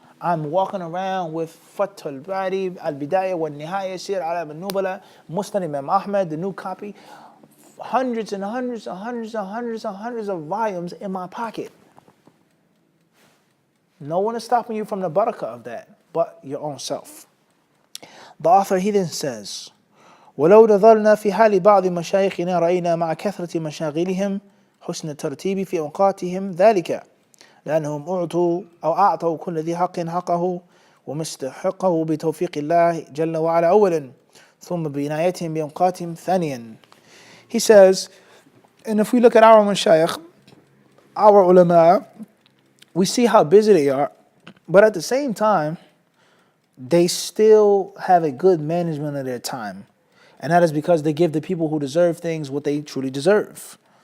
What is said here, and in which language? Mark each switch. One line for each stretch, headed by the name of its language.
English: I'm walking around with Fath al-Bari, Al-Bidayah wa Nihaya, Sir Alam al-Nubala, Musnad Imam Ahmad, the new copy. Hundreds and hundreds and hundreds and hundreds and hundreds of volumes in my pocket. No one is stopping you from the barakah of that, but your own self. The author, he then says,
Arabic: ولو نظرنا في حال بعض مشايخنا رأينا مع كثرة مشاغلهم حسن الترتيب في أوقاتهم ذلك لأنهم أعطوا كل ذي حق حقه ومستحقه بتوفيق الله جل وعلا أولا ثم بعنايتهم بأوقاتهم ثانيا.
English: He says, and if we look at our mashayikh, our ulama, we see how busy they are, but at the same time, they still have a good management of their time. And that is because they give the people who deserve things what they truly deserve.